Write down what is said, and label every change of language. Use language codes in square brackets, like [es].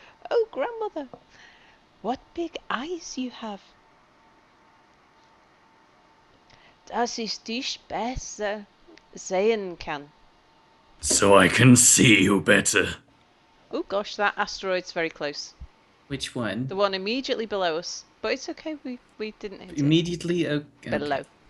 [en] Oh, grandmother, what big eyes you have. [de] Dass ich dich besser sehen kann. [en] So I can see you better. Oh gosh, that asteroid's very close. Which one? The one immediately below us. But it's okay, we didn't hit Immediately? it. Okay. Below.